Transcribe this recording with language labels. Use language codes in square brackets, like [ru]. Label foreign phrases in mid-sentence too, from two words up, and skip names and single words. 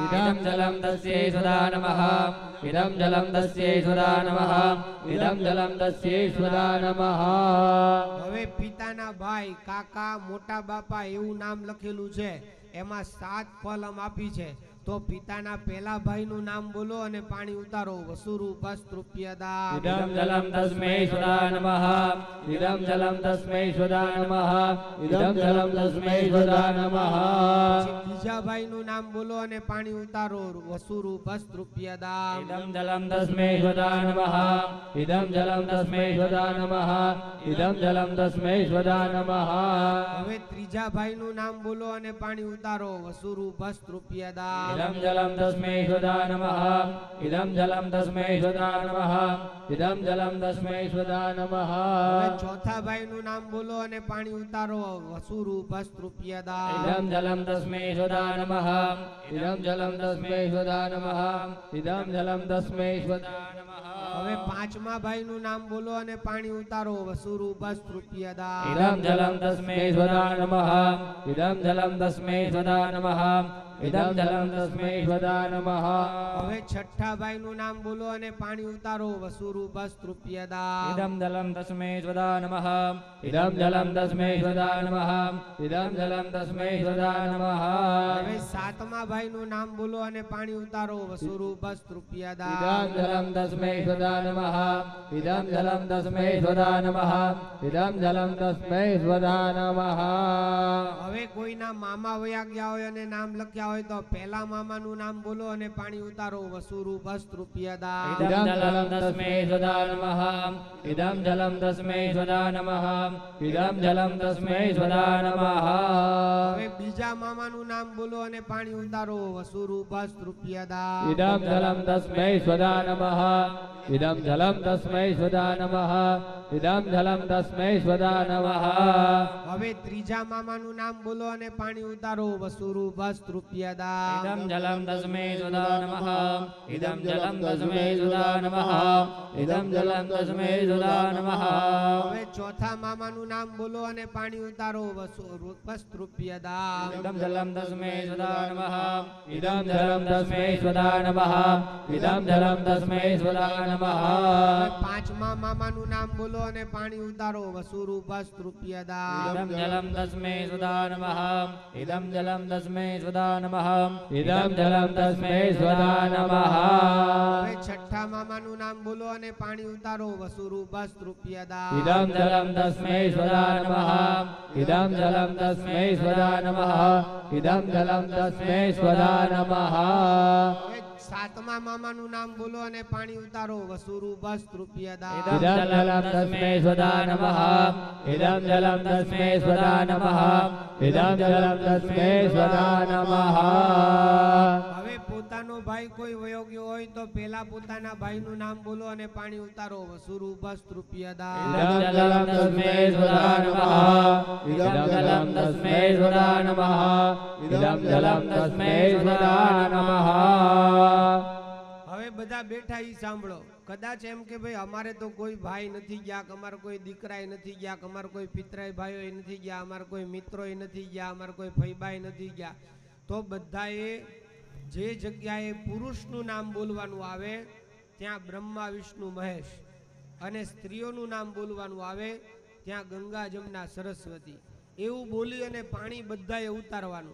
[sa] ઇદં જલમ તસ્यै સ્વદા નમઃ ઇદં જલમ તસ્यै સ્વદા નમઃ ઇદં જલમ તસ્यै સ્વદા નમઃ. [gu] હવે પિતાના ભાઈ કાકા મોટા બાપા એવું નામ લખેલું છે. એમાં 7 ફલ આપી છે તો પિતાના પહેલા ભાઈનું નામ બોલો અને પાણી ઉતારો. [sa] વસુરૂપસ્તૃપ્યદા. इदं जलं तस्मै स्वदा नमः इदं जलं तस्मै स्वदा नमः इदं जलं तस्मै स्वदा नमः [gu] પછી બીજા ભાઈનું નામ બોલો અને પાણી ઉતારો. [sa] વસુરૂપસ્તૃપ્યદા. इदं जलं तस्मै स्वदा नमः इदं जलं तस्मै स्वदा नमः इदं जलं तस्मै स्वदा नमः [gu] હવે ત્રીજા ભાઈનું નામ બોલો અને પાણી ઉતારો. [sa] વસુરૂપસ્તૃપ્યદા. इदं जलं तस्मै स्वदा नमः इदं जलं तस्मै स्वदा नमः इदं जलं तस्मै स्वदा नमः [gu] હવે ચોથા ભાઈનું નામ બોલો અને પાણી ઉતારો. [sa] વસુરૂપસ્તૃપ્યદા. इदं जलं तस्मै स्वदा नमः इदं जलं तस्मै स्वदा नमः इदं जलं तस्मै स्वदा नमः [gu] હવે પાંચમા ભાઈનું નામ બોલો અને પાણી ઉતારો. [sa] વસુરૂપસ્તૃપ્યદા. इदं जलं तस्मै स्वदा नमः इदं जलं तस्मै स्वदा नमः इदं जलं तस्मै स्वदा नमः [gu] હવે છઠ્ઠા ભાઈનું નામ બોલો અને પાણી ઉતારો. [sa] વસુરૂપસ્તૃપ્યદા. इदं जलं तस्मै स्वदा नमः इदं जलं तस्मै स्वदा नमः इदं जलं तस्मै स्वदा नमः [gu] હવે સાતમા ભાઈનું નામ બોલો અને પાણી ઉતારો. [sa] વસુરૂપસ્તૃપ્યદા. इदं जलं तस्मै स्वदा नमः इदं जलं तस्मै स्वदा नमः इदं जलं तस्मै स्वदा नमः [gu] હવે કોઈના મામા વયા ગયા હોય અને નામ લખ્યા હોય તો પહેલા મામાનું નામ બોલો અને પાણી ઉતારો. [sa] વસુરૂપસ્તૃપ્યદા. इदं जलं तस्मै स्वदा नमः इदं जलं तस्मै स्वदा नमः इदं जलं तस्मै स्वदा नमः [gu] હવે બીજા મામાનું નામ બોલો અને પાણી ઉતારો. [sa] વસુરૂપસ્તૃપ્યદા. इदं जलं तस्मै स्वदा नमः इदं जलं तस्मै स्वदा नमः इदं जलं तस्मै स्वदा नमः [gu] હવે ત્રીજા મામાનું નામ બોલો અને પાણી ઉતારો. [sa] વસુરૂપસ્તૃપ્યદા. इदं जलं तस्मै स्वदा नमः इदं जलं तस्मै स्वदा नमः इदं जलं तस्मै स्वदा नमः [gu] હવે ચોથા મામાનું નામ બોલો અને પાણી ઉતારો. [sa] વસુરૂપસ્તૃપ્યદા. इदं जलं तस्मै स्वदा नमः इदं जलं तस्मै स्वदा नमः इदं जलं तस्मै स्वदा नमः [gu] હવે પાંચમા મામાનું નામ બોલો અને પાણી ઉતારો. [sa] વસુરૂપસ્તૃપ્યદા. इदं जलं तस्मै स्वदा नमः इदं जलं तस्मै स्वदा नमः इदं जलं तस्मै स्वदा नमः [gu] હવે છઠ્ઠા મામાનું નામ બોલો અને પાણી ઉતારો. [sa] વસુરૂપસ્તૃપ્યદા. इदं जलं तस्मै स्वदा नमः इदं जलं तस्मै स्वदा नमः इदं जलं तस्मै स्वदा नमः [gu] હવે સાતમા મામાનું નામ બોલો અને પાણી ઉતારો. [sa] વસુરૂપસ્તૃપ્યદા. इदं जलं तस्मै स्वदा नमः इदं जलं तस्मै स्वदा नमः इदं जलं तस्मै स्वदा नमः [gu] હવે પોતાનો ભાઈ કોઈ વયો ગયો હોય તો પેલા પોતાના ભાઈનું નામ બોલો અને પાણી ઉતારો. [sa] વસુરૂપસ્તૃપ્યદા. इदं जलं तस्मै स्वदा नमः इदं जलं तस्मै स्वदा नमः इदं जलं तस्मै स्वदा नमः [gu] હવે બધા બેઠા ઈ સાંભળો. કદાચ એમ કે ભાઈ અમારે તો કોઈ ભાઈ નથી ગયા, કે અમારે કોઈ દીકરાય નથી ગયા, કે અમારે કોઈ પિતરાય ભાઈઓ નથી ગયા, અમારે કોઈ મિત્રોય નથી ગયા, અમારે કોઈ ફઈબાઈ નથી ગયા, તો બધાએ જે જગ્યાએ પુરુષનું નામ બોલવાનું આવે ત્યાં બ્રહ્મા વિષ્ણુ મહેશ, અને સ્ત્રીઓનું નામ બોલવાનું આવે ત્યાં ગંગા જમના સરસ્વતી, એવું બોલી અને પાણી બધાએ ઉતારવાનું.